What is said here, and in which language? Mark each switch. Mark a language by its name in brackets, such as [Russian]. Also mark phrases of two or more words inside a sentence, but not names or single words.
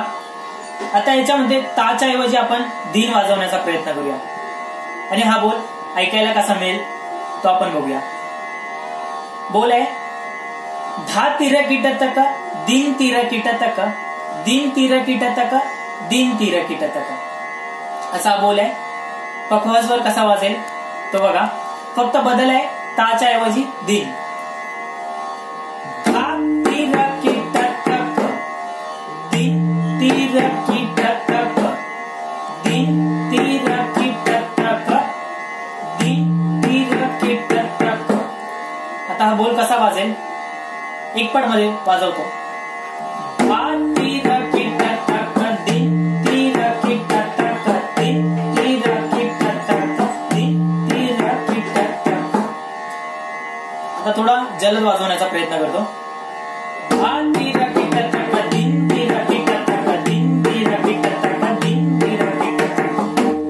[Marathi] आता याच्यामध्ये ताच्या ऐवजी आपण दिन वाजवण्याचा प्रयत्न करूया आणि हा बोल ऐकायला कसा मिळेल तो आपण बघूया. बोल आहे धा तीर किट तक दिन तीर किट तक दिन तीर किट तक दिन तीर किट तक असा बोल आहे. पखवाजवर कसा वाजेल तो बघा. फक्त बदल आहे ताच्या ऐवजी दिन. धा तीर किट तक दिन तीर किट तक दिन तीर किट तक दिन तीर किट तक. आता हा बोल कसा वाजेल एक पट मध्ये वाजवतो. धा तीर किट तक दिन तीर किट तक दिन तीर किट तक दिन तीर किट तक. आता थोडा जलद वाजवण्याचा प्रयत्न करतो. धा तीर किट तक दिन तीर किट तक दिन तीर किट तक दिन तीर किट तक.